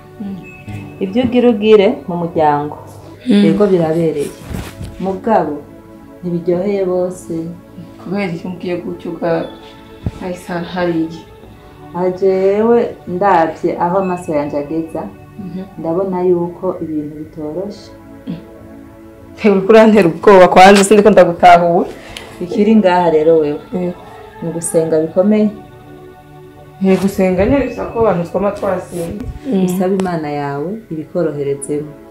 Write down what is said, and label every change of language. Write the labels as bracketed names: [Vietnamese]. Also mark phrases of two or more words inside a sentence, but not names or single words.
[Rundi] Mm. Ibyo ugira ugire mu muryango, Mm. yego birabereye. Mugabo, ntibiryoheye bose. Kubera iyo umbwiye gutyo bwa Faisal hariya? Aha jewe ndabye aho amaso yanjye ageza, Mhm. ndabona yuko ibintu bitoroshe. Hewe, uriko urantera ubwoba kwanza, sindiko ndagutahura. Ikiri ngaha rero wewe, Mm. ni ugusenga bikomeye. He gusenga nyine bisa ko abantu twama twasenga. Usaba Imana yawe ibikoroherezemo.